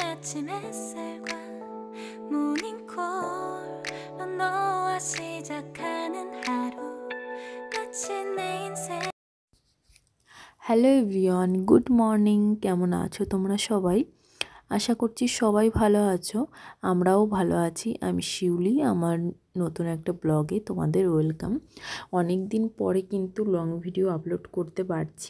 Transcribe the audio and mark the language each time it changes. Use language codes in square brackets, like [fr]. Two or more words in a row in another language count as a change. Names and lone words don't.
[ko] 아침 햇살과 모닝콜로 너와 시작하는 하루 마치 내 인생 [en] Hello everyone, good morning. [bn] কেমন আছো তোমরা সবাই? আশা করছি সবাই ভালো আছো, আমরাও ভালো আছি। আমি শিউলি, আমার নতুন একটা ব্লগে তোমাদের ওয়েলকাম। অনেক দিন পরে কিন্তু [en] long video upload [bn] করতে পারছি।